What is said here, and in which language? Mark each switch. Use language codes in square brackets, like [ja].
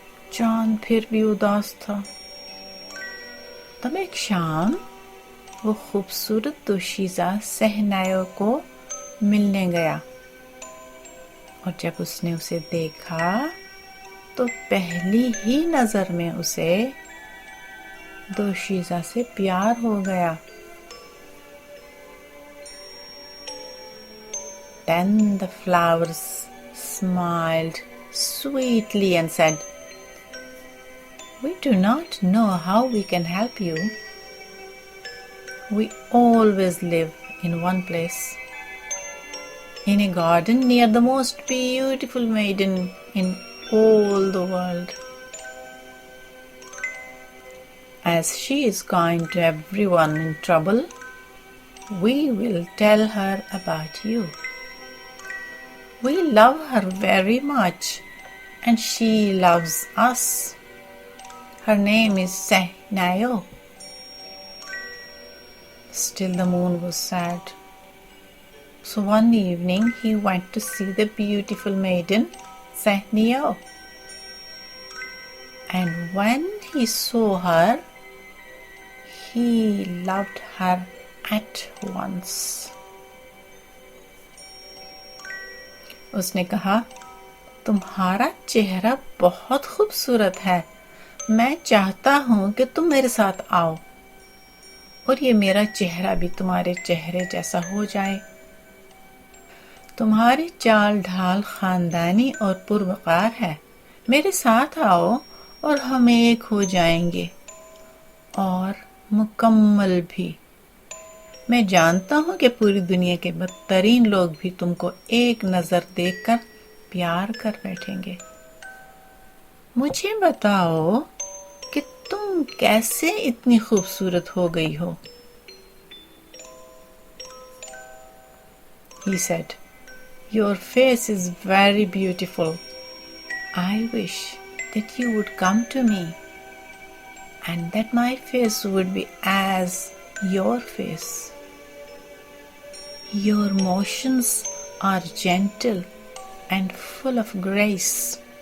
[ur] چاند پھر بھی اداس تھا۔ تب ایک شام وہ خوبصورت دوشیزہ صہنیو کو ملنے گیا، اور جب اس نے اسے دیکھا تو پہلی ہی نظر میں اسے دوشیزہ سے پیار ہو گیا۔ [en] Then the flowers smiled sweetly and said, "We do not know how we can help you. We always live in one place, in a garden near the most beautiful maiden in all the world. As she is kind to everyone in trouble, we will tell her about you. We love her very much, and she loves us. Her name is Sehnayo." Still the moon was sad. So one evening he went to see the beautiful maiden Sehnayo. And when he saw her, he loved her at once. [ur] اس نے کہا، تمہارا چہرہ بہت خوبصورت ہے، میں چاہتا ہوں کہ تم میرے ساتھ آؤ اور یہ میرا چہرہ بھی تمہارے چہرے جیسا ہو جائے، تمہاری چال ڈھال خاندانی اور پروقار ہے، میرے ساتھ آؤ اور ہم ایک ہو جائیں گے، اور مکمل بھی۔ میں جانتا ہوں کہ پوری دنیا کے بدترین لوگ بھی تم کو ایک نظر دیکھ کر پیار کر بیٹھیں گے۔ مجھے بتاؤ کہ تم کیسے اتنی خوبصورت ہو گئی ہو؟ [en] He said, "Your face is very beautiful. I wish that you would come to me, and that my face would be as your face. Your motions are gentle and full of grace.